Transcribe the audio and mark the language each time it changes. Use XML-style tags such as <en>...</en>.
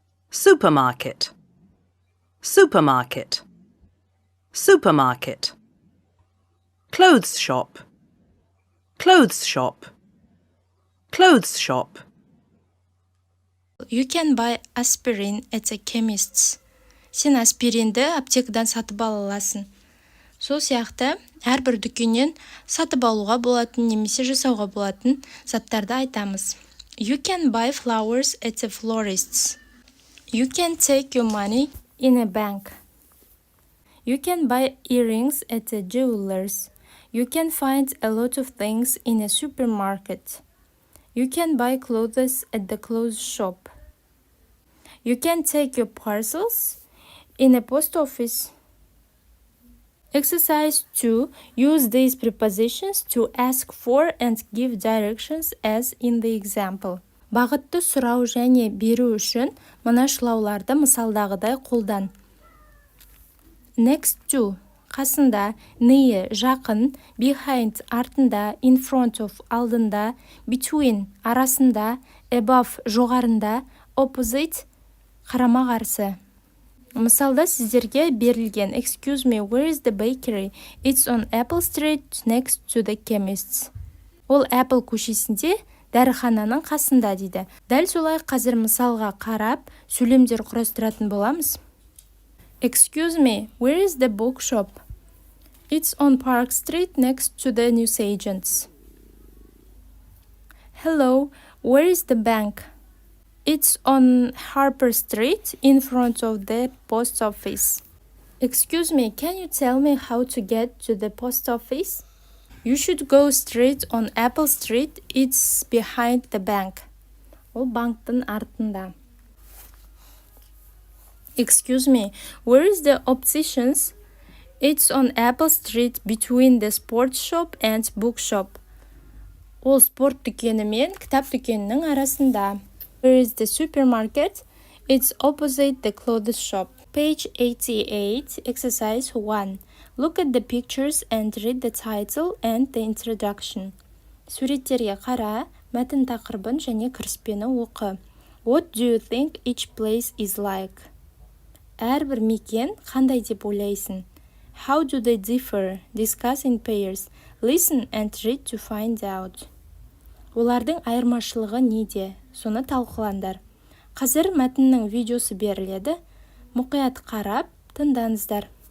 <en>Supermarket, supermarket, supermarket. Clothes shop, clothes shop, clothes shop. You can buy aspirin at a chemist's.</en> <kk>Сен аспиринді аптекадан сатып ала аласың. Сол сияқты әрбір дүкеннен сатып алуға болатын немесе жасауға болатын заттарды айтамыз.</kk> <en>You can buy flowers at a florist's. You can take your money in a bank. You can buy earrings at a jeweler's. You can find a lot of things in a supermarket. You can buy clothes at the clothes shop. You can take your parcels in a post office. Exercise 2. Use these prepositions to ask for and give directions as in the example.</en> <kk>Бағытты сұрау және беру үшін мына шылауларды мысалдағыдай қолдан.</kk> <en>Next to қасында, near жақын, behind артында, in front of алдында, between арасында, above жоғарында, opposite қарама қарсы.</en> <kk>Мысалда сіздерге берілген</kk> <en>Excuse me, where is the bakery? It's on Apple Street next to the chemist's.</en> <kk>Ол Apple көшесінде, дәріхананың қасында дейді. Дәл солай қазір мысалға қарап, сөйлемдер құрастыратын боламыз.</kk> <en>Excuse me, where is the bookshop? It's on Park Street next to the newsagents. Hello, where is the bank? It's on Harper Street in front of the post office. Excuse me, can you tell me how to get to the post office? You should go straight on Apple Street. It's behind the bank.</en> <kk>Ол банктың артында.</kk> <en>Excuse me, where is the opticians? It's on Apple Street between the sports shop and bookshop.</en> <kk>Ол спорт дүкені мен кітап дүкенінің арасында.</kk> <en>Where is the supermarket? It's opposite the clothes shop. Page 88, exercise 1. Look at the pictures and read the title and the introduction.</en> <kk>Суреттерге қара, мәтін тақырыбын және кіріспені оқы.</kk> <en>What do you think each place is like?</en> <kk>Әрбір мекен қандай деп ойлайсың?</kk> <en>How do they differ? Discuss in pairs. Listen and read to find out.</en> <kk>Олардың айырмашылығы неде? Соны талқылаңдар. Қазір мәтіннің видеосы беріледі. Мұқият қарап, тыңдаңыздар.</kk>